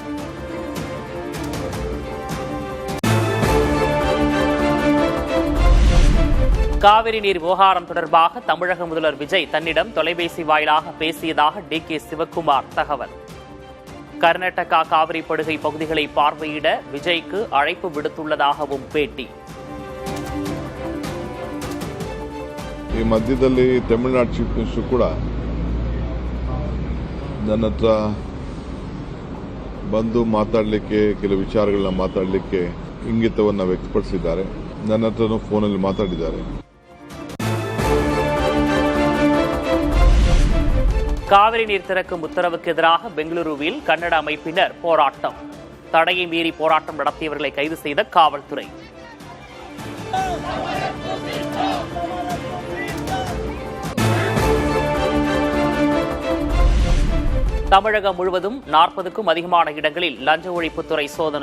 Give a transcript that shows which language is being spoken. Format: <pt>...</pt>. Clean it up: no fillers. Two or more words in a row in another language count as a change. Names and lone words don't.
<ta>காவிரி நீர் விவகாரம் தொடர்பாக தமிழக முதல்வர் விஜய் தன்னிடம் தொலைபேசி வாயிலாக பேசியதாக டி.கே. சிவக்குமார் தகவல். கர்நாடகா காவிரி படுகை பகுதிகளை பார்வையிட விஜய்க்கு அழைப்பு விடுத்துள்ளதாகவும் பேட்டி.</ta> <kn>ಈ ಮಧ್ಯದಲ್ಲಿ ತಮಿಳುನಾಡು ಚೀಫ್ ಮಿನಿಸ್ಟರ್ ಕೂಡ ನನ್ನ ಹತ್ರ ಬಂದು ಮಾತಾಡಲಿಕ್ಕೆ ಕೆಲವು ವಿಚಾರಗಳನ್ನ ಮಾತಾಡಲಿಕ್ಕೆ ಇಂಗಿತವನ್ನು ವ್ಯಕ್ತಪಡಿಸಿದ್ದಾರೆ. ನನ್ನ ಹತ್ರನೂ ಫೋನಲ್ಲಿ ಮಾತಾಡಿದ್ದಾರೆ.</kn> <ta>காவிரி நீர் திறக்கும் உத்தரவுக்கு எதிராக பெங்களூருவில் கன்னட அமைப்பினர் போராட்டம். தடையை மீறி போராட்டம் நடத்தியவர்களை கைது செய்த காவல்துறை. தமிழகம் முழுவதும் 40க்கும் அதிகமான இடங்களில் லஞ்ச ஒழிப்புத்துறை சோதனை.</ta>